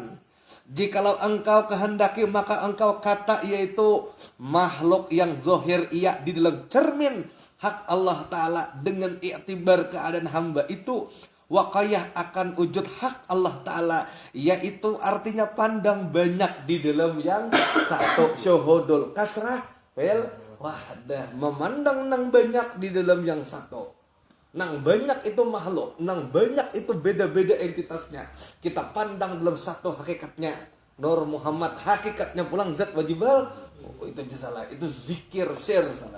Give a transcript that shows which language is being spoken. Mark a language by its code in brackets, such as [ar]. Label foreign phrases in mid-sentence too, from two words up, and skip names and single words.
[ms] Jikalau engkau kehendaki maka engkau kata yaitu makhluk yang zohir ia di dalam cermin hak Allah Ta'ala dengan iktibar keadaan hamba itu wakayah akan wujud hak Allah Ta'ala, yaitu artinya pandang banyak di dalam yang satu, [ar] شهود الكثرة في الوحدة, [bjn] memandang nang banyak di dalam yang satu. Nang banyak itu makhluk, nang banyak itu beda-beda entitasnya. Kita pandang dalam satu hakikatnya. Nur Muhammad hakikatnya pulang zat wajibal. [id] Oh, itu salah. Itu zikir sir salah.